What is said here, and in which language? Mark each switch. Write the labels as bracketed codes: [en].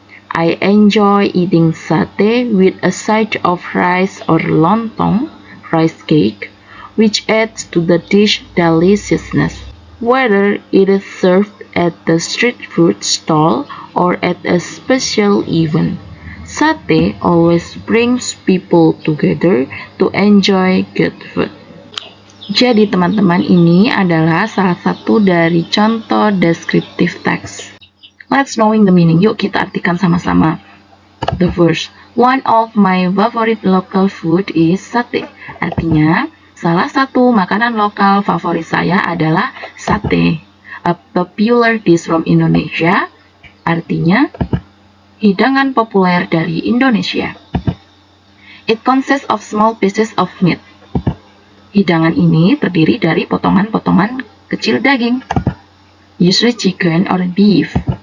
[en] I enjoy eating satay with a side of rice or lontong, rice cake, which adds to the dish deliciousness. Whether it is served at the street food stall or at a special event, satay always brings people together to enjoy good food. [id] Jadi teman-teman, ini adalah salah satu dari contoh descriptive text. [en] Let's knowing the meaning. [id] Yuk kita artikan sama-sama. [en] The first, one of my favorite local food is satay. [id] Artinya, salah satu makanan lokal favorit saya adalah sate. [en] A popular dish from Indonesia. [id] Artinya, hidangan populer dari Indonesia. [en] It consists of small pieces of meat. [id] Hidangan ini terdiri dari potongan-potongan kecil daging. [en] Usually chicken or beef.